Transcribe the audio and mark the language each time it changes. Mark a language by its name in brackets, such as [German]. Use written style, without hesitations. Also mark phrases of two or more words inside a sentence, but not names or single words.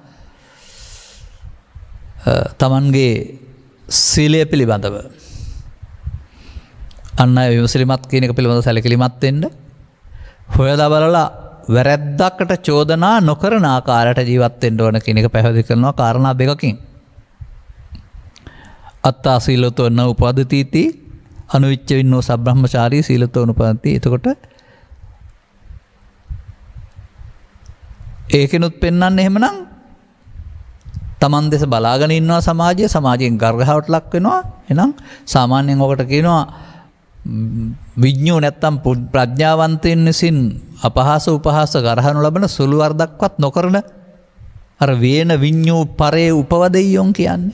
[Sinhala] තමන්ගේ සීලය පිළිබඳව අන්න අය විමසිලිමත් කියන එක පිළිබඳව සැලකිලිමත් වෙන්න හොයලා බලලා වැරැද්දකට චෝදනා නොකරන ආකාරයට ජීවත් වෙන්න ඕන කියන එක පැහැදිලි කරනවා කාරණා දෙකකින්. [Pali] අත්තා සීලතෝ න උපදිතීති අනුවිච්ච වින්නෝ සබ්‍රහ්මචාරී සීලතෝ උපදිතී. [Sinhala] එතකොට ඒකෙනුත් පෙන්වන්නේ එහෙමනම් තමන් දෙස බලාගෙන ඉන්නවා සමාජයෙන් ගර්හවට ලක් වෙනවා. එහෙනම් සාමාන්‍යයෙන් ඔකට කියනවා විඥෝ නැත්තම් ප්‍රඥාවන්තයින් විසින් අපහාස උපහාස ගරහනු ලබන සුළු වරදක්වත් නොකරන අර [Pali] වේන විඥෝ පරේ උපවදෙයියොන් [Sinhala] කියන්නේ.